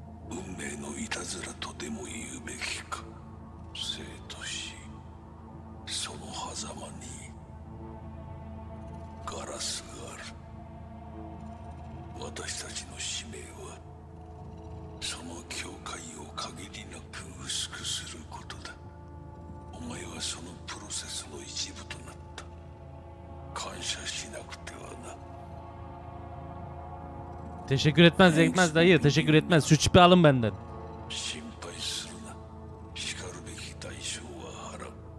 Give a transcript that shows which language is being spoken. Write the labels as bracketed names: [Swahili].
[Japanese] 運命のいたずらとでも言うべきか。生と死、その狭間にガラスがある。私たちの使命はその境界を限りなく薄くすることだ。お前はそのプロセスの一部となった。感謝しなくてはな。 [Turkish] Teşekkür etmez dayı, teşekkür etmez. Şu çipi alın benden. [Japanese] 心配するな。しかるべき代償は払う。